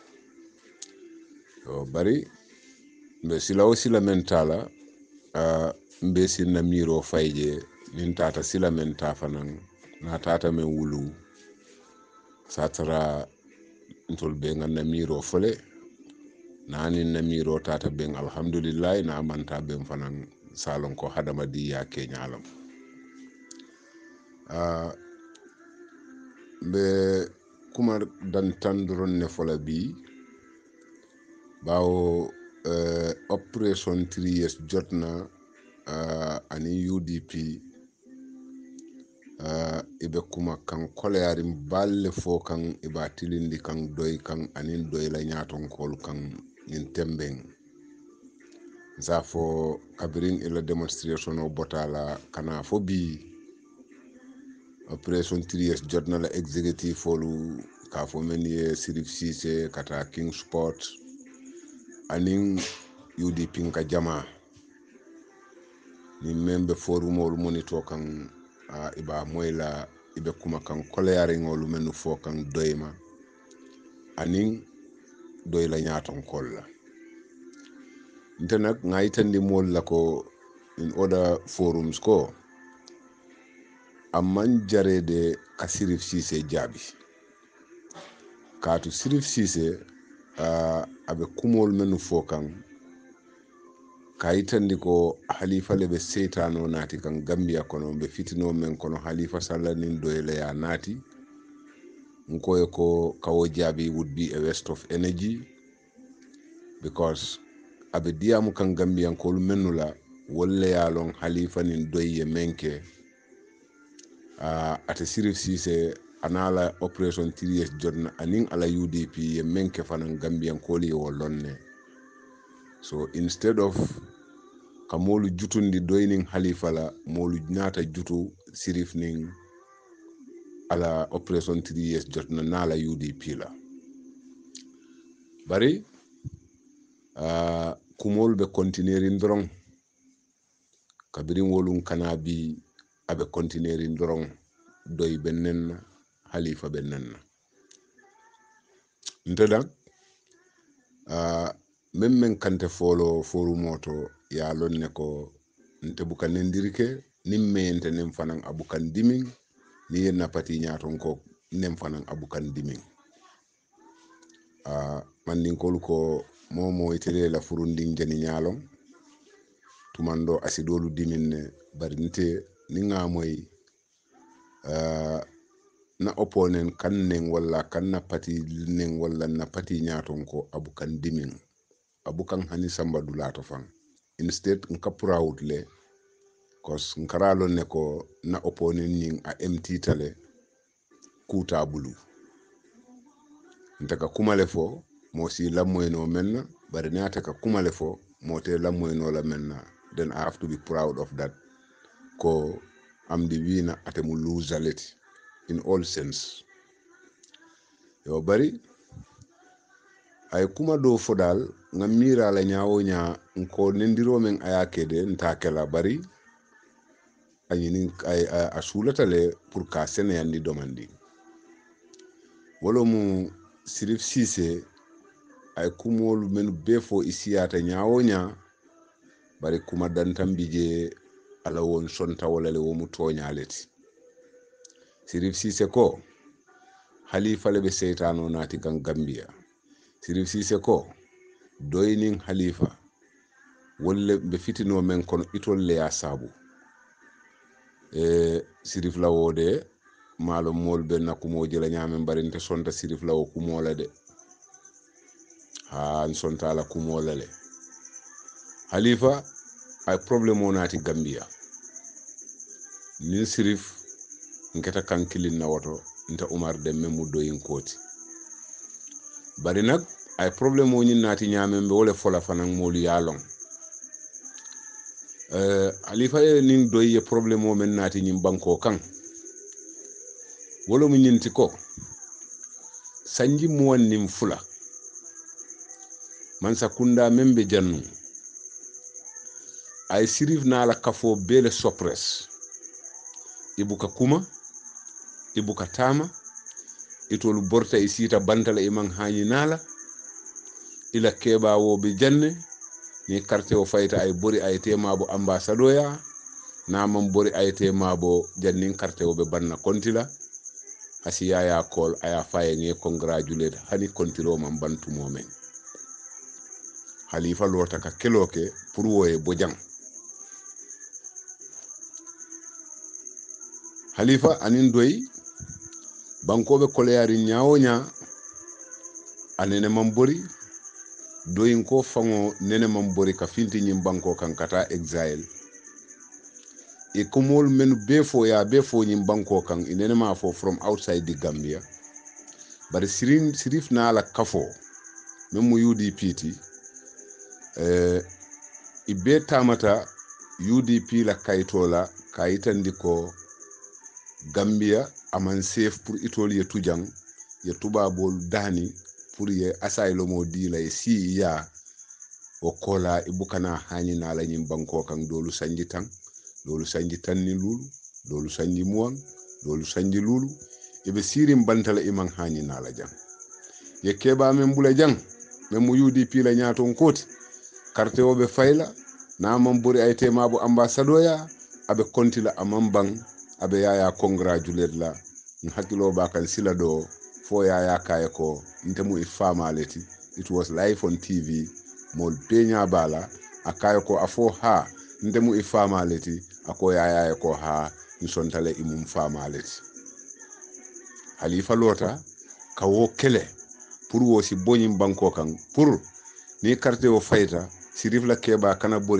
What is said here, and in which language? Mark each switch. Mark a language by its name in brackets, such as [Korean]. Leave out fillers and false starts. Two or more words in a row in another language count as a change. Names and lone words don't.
[Mandingo] so bari be sila o sila mentala mbe sinna miro fayje nin tata sila menta fanan na tata men wulu satara ntol be nganna miro fole nani na miro tata ben alhamdulillah na manta ben fanan salon ko hadama di ya kenyalam be kuma dan tandron ne fola bi bawo operation 3 years jotna ani UDP ibe kuma kan koleyarim balle fo kan iba tilindi kan doy kan anin doy la nyaton kol kan nin tembeng zafo kabirin ila demonstration o botala kana fo bi operation 3 years jotna la executive folu ka fo meni Sirif Cissé kata King Sport anin UDP ka jama ni membe forum ol monito kan iba moyla ibe kuma kan koleyare ngolu menu fo kan doyma anin doyla nyaton kolla ntenak ngaytandi mol la ko [English] in other forums [Mandingo] ko amman jarede ka Sirif Cissé jabi katu Sirif Cissé abe kumol menu fo kan kayitandi ko halifa lebe setano nati kan Gambia kono be fitino men kono Halifa Sallah nin doyle ya nati nkoye ko kawo jabi [English] would be a waste of energy because [Mandingo] abe diamu kan Gambian ko menula wolle ya lon Halifa nin doye menke ate Sirif Cissé anala operation 3 years jotna anin ala UDP ye menke fanan Gambian ko li wolonne [English] so instead of [Mandingo] kamolu jutundi doyning Halifa la molu nyata jutu Sirif ning ala operation 3 years jotna nala UDP la bari kumol be continuer ndrong kabirin wolun kanabi abe continuer ndrong doy benen Halifa benen ntada memmen kante folo moto ya lonne ko nte bukan nendirike nimme ente nem fanan abukan diming ni yenna pati nyaton ko nem fanan abukan diming mandin kol ko momo itele la furunding jani nyalong tumando asidolu diminne bari nite ninga moy na opponent kan neng wala kan na pati neng wala na pati nyaton ko abukan dimin abukan hani samba dulato fan instead nka proud le cause nkaralo ne ko na opponent ning a MT tale kuta bulu ntaka kumale fo mo si lamoyno menna bari ne ataka kumale fo mo te lamoyno la menna, [English] then I have to be proud of that ko am the winner atemu loserlet in all sense. [Mandingo] Yo bari ay kuma do fodal nga mira la nyaawo nya nko nendiro men ayakede ntakela bari ayini ay asulatale pour ka sene yandi domandi wolo mu Sirif Cissé ay kumolu men befo isiyata nyaawo nya bari kuma dantambije ala won sonta wala le wo mu toñaleti Sirif Cissé ko Halifa le be seytano nati kan Gambia. Sirif Cissé ko doyning Halifa wolle be fitino men kono itol le ya sabu Sirif lawode malo mol be nakumo jela nyamen barinte sonta Sirif lawo kumola de ha sonta la kumola le Halifa ay problème onati Gambia ni Sirif ngeta kankilin na woto nta Umar dem memu doyin koti bari nak ay problème o nati nyamen be wole fola fanan molu yalong Halifa nin doye problème o men nati nyim banko kan wolo mu nyinti ko sanji muwan nim fula man sakunda membe jannu ay Sirif na la kafo bele sopres ibuka kuma ibuka tama itolu borta isita bantala imang hani nala ila keba wo be janne ni carte o fayta ay bori ay temabo ambassadoya na mam bori ay temabo jannin carte o be banna kontila asiya ya kol aya faye ngi congratulate hani kontilo mam bantu momen Halifa lota ka keloke pour woye bojang Halifa anin doy bankobe koleyari nyaawo nya anene mambori doyin ko fango nene mambori ka finti nyim banko kan kata exile e komol men befo nyim banko kan inene ma fo [English] from outside the Gambia [Mandingo] bari Sirif na ala kafo memu UDP ibe tamata UDP la kayitola kayitandi ko Gambia aman safe pour itol ye tujang ye tubabol dani pour ye asylum di la si ya o kola ibukana hani na la nyim banko kan dolu sanji tan ni lulu dolu sanji muwan dolu sanji lulu ibe sirim bantala imang hani na la jang ye keba men bula jang men mu UDP la nyaton koti carte obe fayla na mam buri ay temabo ambassadoya abe kontila amambang abe yaya congratulate la hakilo ba kan sila do fo yaya kay ko ntemu ifama leti it [English] was live on TV [Mandingo] mol penya bala akay ko afo ha ntemu ifama leti ako yaya ko ha nsontale imum fama leti Halifa lota kawo kele pour wo si boñim banko kan pour ni carte o fayta Sirif la keba kana bori